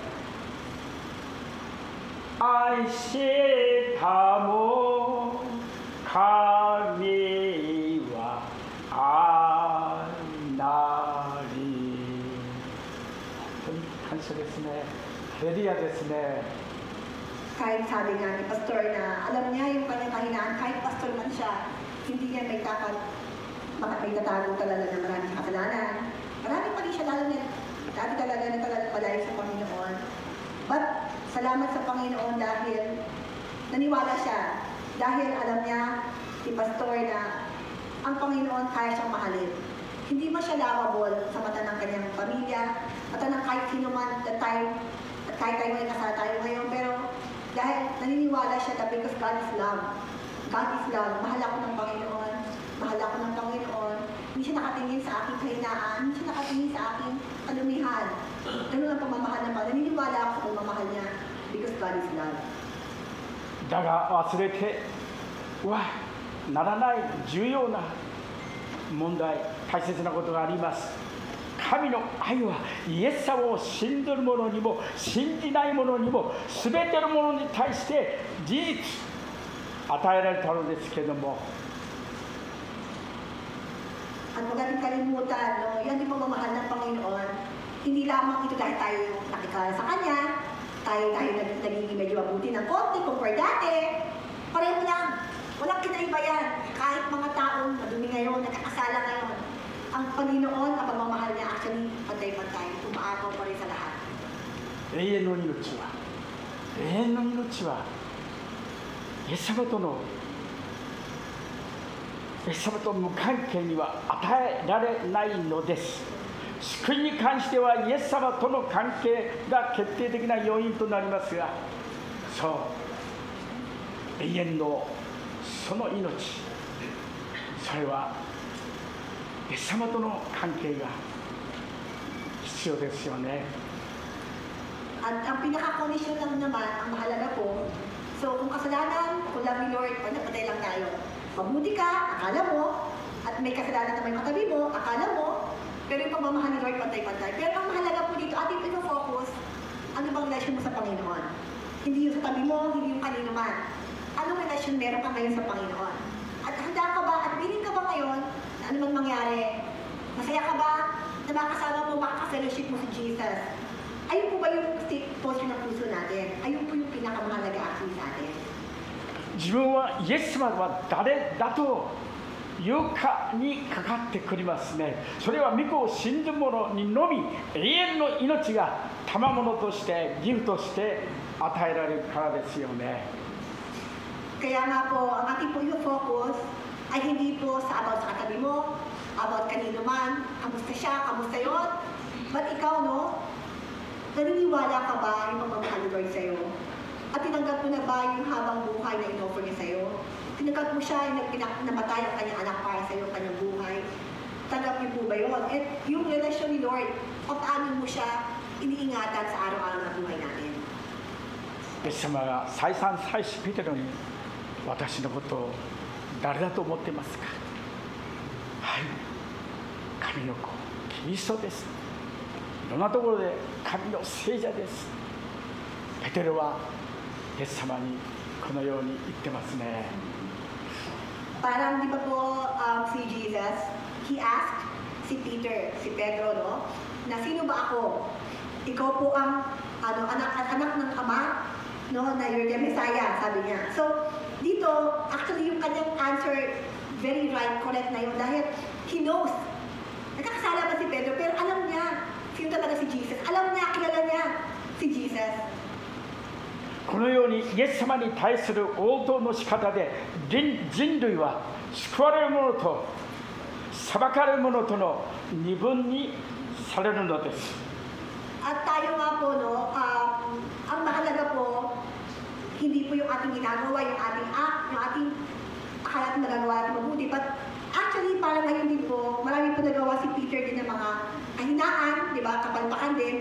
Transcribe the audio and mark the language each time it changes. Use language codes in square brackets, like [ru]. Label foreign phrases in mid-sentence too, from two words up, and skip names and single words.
[ja] 愛したも神は愛なり。本当に感謝ですね。ハレルヤですね。 [tl] kahit sabi nga ni Pastor na alam niya yung kanyang kahinaan, kahit pastor man siya, hindi niya may tatago talaga na maraming kasalanan. Marami pa rin siya, lalo na dati talaga na palayo sa Panginoon. But salamat sa Panginoon dahil naniwala siya. Dahil alam niya, si Pastor, na ang Panginoon kaya siyang mahalin. Hindi man siya lovable sa mata ng kanyang pamilya, mata ng kahit sino man at kahit tayo may kasal tayo ngayon, pero dahil naniniwala siya [en] that because God is love. God is love. [tl] Mahal ako ng Panginoon. Mahal ako ng Panginoon. Hindi siya nakatingin sa aking kahinaan. Hindi siya nakatingin sa aking kalumihan. Ganun ang pamamahal ng Panginoon. Naniniwala ako sa pamamahal niya [en] because God is love. [ja] だが忘れてはならない重要な問題、大切なことがあります。神の愛はイエス様を信ずる者にも信じない者にも全ての者に対して事実与えられたのですけれども、 [tl] At huwag natin kalimutan, no, yan yung pagmamahal ng Panginoon. Hindi lamang ito dahil tayo nakikala sa Kanya, tayo nagiging medyo mabuti ng konti, compare dati. Pareho lang. Walang kinaiba yan. Kahit mga taong madumi ngayon, nagkakasala ngayon. Ang Panginoon, ang pagmamahal niya, actually, pantay-pantay. Umaagaw pa rin sa lahat. [ja] 永遠の命はイエス様と無関係には与えられないのです。救いに関してはイエス様との関係が決定的な要因となりますが、そう永遠のその命、それはイエス様との関係が必要ですよね。 [tl] At ang pinaka-condition lang naman, ang mahalaga po, so kung kasalanan, kung love ni Lord, panapatay lang tayo. Mabuti ka, akala mo, at may kasalanan na may katabi mo, akala mo, pero yung pagmamahal ni Lord, pantay-pantay. Pero ang mahalaga po dito, ating ino-focus, ano bang relasyon mo sa Panginoon? Hindi yung sa tabi mo, hindi yung kanino man. Anong relasyon meron ka ngayon sa Panginoon? At handa ka ba, at willing ka ba ngayon, na ano man mangyari? Masaya ka ba na makasama mo, makaka-fellowship mo si Jesus? Ayun po ba yung posture ng puso natin? Ayun po yung pinakamahalaga actually sa atin. 自分はイエス様は誰だというかにかかってくりますね。それは御子を信ずる者にのみ永遠の命が賜物としてギフトして与えられるからですよね。 Kaya nga po, ang ating po yung focus ay hindi po sa about sa katabi mo, about kanino man, kamusta siya, kamusta yun. But ikaw, no? Naniniwala ka ba yung pagmamahal ni Lord sa'yo? At tinanggap mo na ba yung habang buhay na in-offer niya sa'yo? Tinanggap mo siya yung namatay ang kanyang anak para sa'yo, kanyang buhay. Tanggap niyo po ba yun? At yung relasyon ni Lord, paano mo siya iniingatan sa araw-araw na buhay natin? [ja] イエス様が再三再四ペテロに私のことを誰だと思ってますか。はい、神の子、キリストです。いろんなところで神の聖者です。ペテロはイエス様にこのように言ってますね。 [tl] Parang di ba po si Jesus, [en] he asked [tl] si Peter, si Pedro, no, na sino ba ako? Ikaw po ang anak ng Ama, no, na [en] you're the Messiah, [tl] sabi niya. So, dito, actually yung kanyang answer, [en] very right, [tl] correct na yun, dahil [en] he knows. [tl] Nagkakasala ba si Pedro, pero alam niya, sino talaga si Jesus. Alam niya, kilala niya si Jesus. [ja] このようにイエス様に対する応答の仕方で人類は救われる者と裁かれる者との二分にされるのです。 [tl] At tayo nga po, no, ang mahalaga po, hindi po yung ating ginagawa, yung ating act, yung ating akala natin nagagawa natin mabuti. But actually, parang ngayon din po, marami po nagawa si Peter din ng mga kahinaan, di ba, kapalpakan din.